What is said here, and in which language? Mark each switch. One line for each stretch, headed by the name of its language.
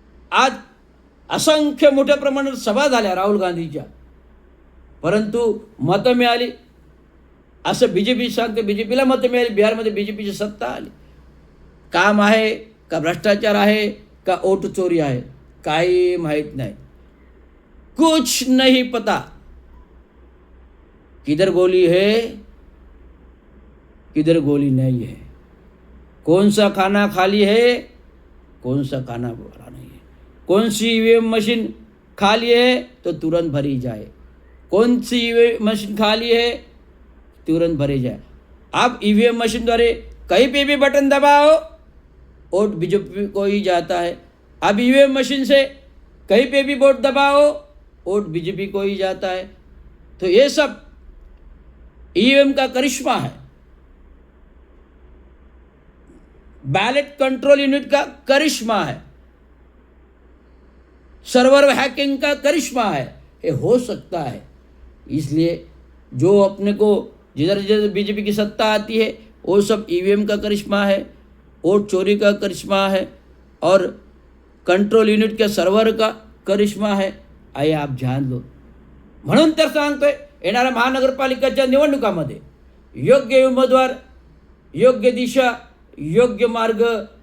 Marathi: आज असंख्य मोठ्या प्रमाणात सभा झाल्या राहुल गांधीच्या, परंतु मतं मिळाली असं BJP सांगते. BJPला मतं मिळाली. बिहारमध्ये BJPची सत्ता आली. काम आहे का भ्रष्टाचार आहे का वोट चोरी आहे, काही माहीत नाही.
Hindi: कुछ नहीं पता. किधर गोली है किधर गोली नहीं है, कौन सा खाना खाली है कौन सा खाना भरा नहीं है, कौन सी EVM मशीन खाली है तो तुरंत भरी जाए, कौन सी EVM मशीन खाली है तुरंत भरी जाए. आप EVM मशीन द्वारे कहीं पे भी बटन दबाओ, वोट BJP को ही जाता है. अब EVM मशीन से कहीं पे भी वोट दबाओ, वोट BJP को ही जाता है. तो ये सब EVM का करिश्मा है, बैलेट कंट्रोल यूनिट का करिश्मा है, सर्वर हैकिंग का करिश्मा है. ये हो सकता है. इसलिए जो अपने को जिधर जिधर BJP की सत्ता आती है, वो सब EVM का करिश्मा है, वोट चोरी का करिश्मा है और कंट्रोल युनिट के सर्व्हर का करिश्मा है. आहे आप जान लो.
Marathi: म्हणून तर सांगतोय, येणाऱ्या महानगरपालिकेच्या निवडणुकामध्ये योग्य उमेदवार, योग्य दिशा, योग्य मार्ग.